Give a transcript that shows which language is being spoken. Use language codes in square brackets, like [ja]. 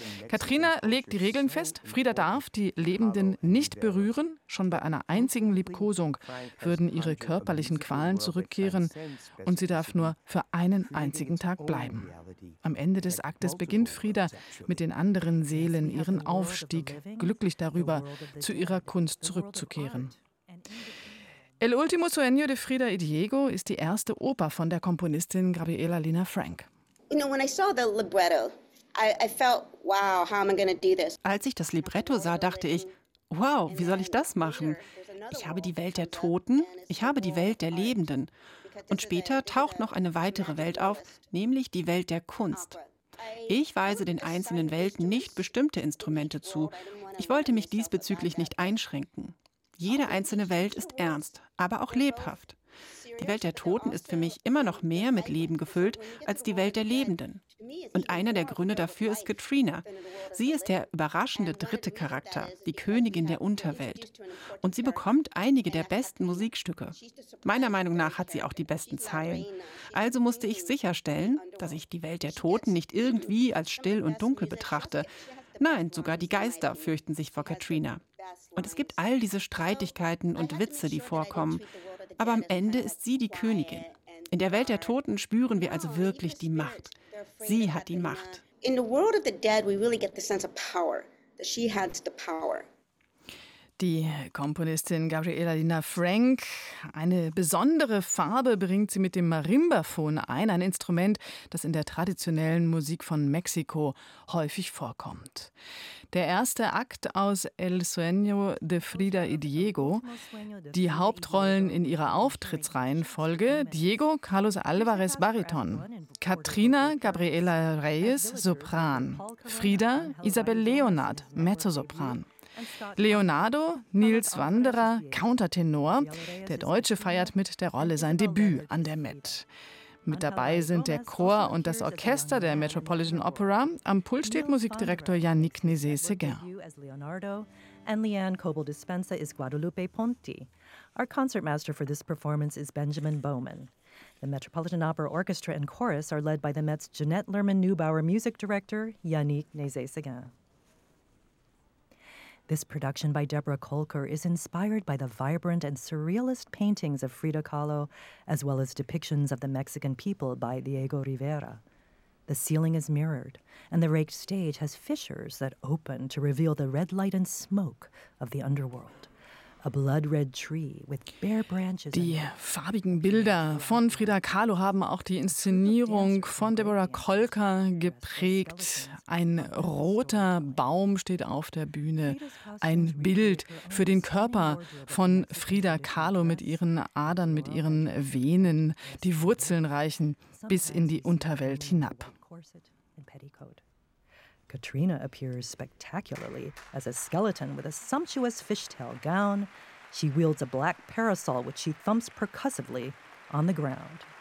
[de] Katrina legt die Regeln fest, Frida darf die Lebenden nicht berühren, schon bei einer einzigen Liebkosung würden ihre körperlichen Qualen zurückkehren und sie darf nur für einen einzigen Tag bleiben. Am Ende des Aktes beginnt Frida mit den anderen Seelen ihren Aufstieg, glücklich darüber, zu ihrer Kunst zurückzukehren. El Último Sueño de Frida y Diego ist die erste Oper von der Komponistin Gabriela Lina Frank. [en] You know, when I saw the libretto, I felt, wow, how am I going to do this? [de] Als ich das Libretto sah, dachte ich, wow, wie soll ich das machen? Ich habe die Welt der Toten, ich habe die Welt der Lebenden. Und später taucht noch eine weitere Welt auf, nämlich die Welt der Kunst. Ich weise den einzelnen Welten nicht bestimmte Instrumente zu. Ich wollte mich diesbezüglich nicht einschränken. Jede einzelne Welt ist ernst, aber auch lebhaft. Die Welt der Toten ist für mich immer noch mehr mit Leben gefüllt als die Welt der Lebenden. Und einer der Gründe dafür ist Katrina. Sie ist der überraschende dritte Charakter, die Königin der Unterwelt. Und sie bekommt einige der besten Musikstücke. Meiner Meinung nach hat sie auch die besten Zeilen. Also musste ich sicherstellen, dass ich die Welt der Toten nicht irgendwie als still und dunkel betrachte. Nein, sogar die Geister fürchten sich vor Katrina. Und es gibt all diese Streitigkeiten und Witze, die vorkommen. Aber am Ende ist sie die Königin. In der Welt der Toten spüren wir also wirklich die Macht. Sie hat die Macht. [en] In the world of the dead we really get the sense of power, that she has the power. [de] Die Komponistin Gabriela Lina Frank. Eine besondere Farbe bringt sie mit dem Marimbafon ein Instrument, das in der traditionellen Musik von Mexiko häufig vorkommt. Der erste Akt aus El Sueño de Frida y Diego. Die Hauptrollen in ihrer Auftrittsreihenfolge: Diego Carlos Alvarez Bariton, Katrina Gabriela Reyes Sopran, Frida Isabel Leonard Mezzosopran, Leonardo, Nils Wanderer, Countertenor. Der Deutsche feiert mit der Rolle sein Debüt an der Met. Mit dabei sind der Chor und das Orchester der Metropolitan Opera. Am Pult steht Musikdirektor Yannick Nézet-Séguin. [en] Leonardo and Leanne Coble-Dispenza is Guadalupe Ponti. Our concertmaster for this performance is Benjamin Bowman. The Metropolitan Opera Orchestra and Chorus are led by the Met's Jeanette Lerman-Neubauer Music Director Yannick Nézet-Séguin. This production by Deborah Kolker is inspired by the vibrant and surrealist paintings of Frida Kahlo, as well as depictions of the Mexican people by Diego Rivera. The ceiling is mirrored, and the raked stage has fissures that open to reveal the red light and smoke of the underworld. A blood-red tree with bare branches. [de] Die farbigen Bilder von Frida Kahlo haben auch die Inszenierung von Deborah Kolker geprägt. Ein roter Baum steht auf der Bühne. Ein Bild für den Körper von Frida Kahlo mit ihren Adern, mit ihren Venen. Die Wurzeln reichen bis in die Unterwelt hinab. [en] Katrina appears spectacularly as a skeleton with a sumptuous fishtail gown. She wields a black parasol, which she thumps percussively on the ground.